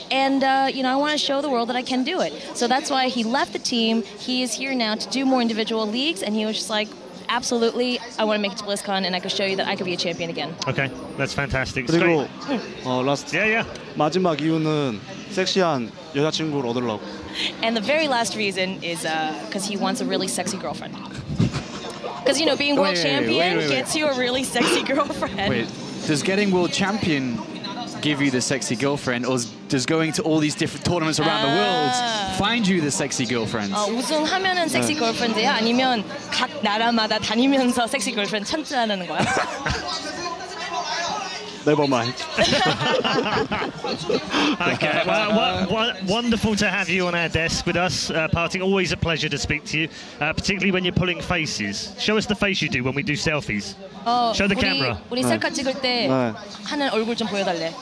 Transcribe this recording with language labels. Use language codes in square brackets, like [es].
[en] And, you know, I want to show the world that I can do it. So that's why he left the team. He is here now to do more individual leagues. And he was just like, absolutely, I want to make it to BlizzCon and I could show you that I could be a champion again. Okay, that's fantastic. [ko] 그리고 라스트 마지막 이유는 섹시한 여자친구를 얻으려고. [en] And the very last reason is because he wants a really sexy girlfriend. Because, you know, being world champion gets you a really sexy girlfriend. Wait, does getting world champion give you the sexy girlfriend, or does going to all these different tournaments around the world find you the sexy girlfriend? [ko] 우승하면은 섹시 걸프렌드야? 아니면 각 나라마다 다니면서 섹시 걸프렌드 찾자는 거야? [en] Never mind. Okay, well, wonderful to have you on our desk with us. PartinG, always a pleasure to speak to you, particularly when you're pulling faces. Show us the face you do when we do selfies. Show the camera. [ko] 우리 셀카 찍을 때 하는 얼굴 좀 보여달래.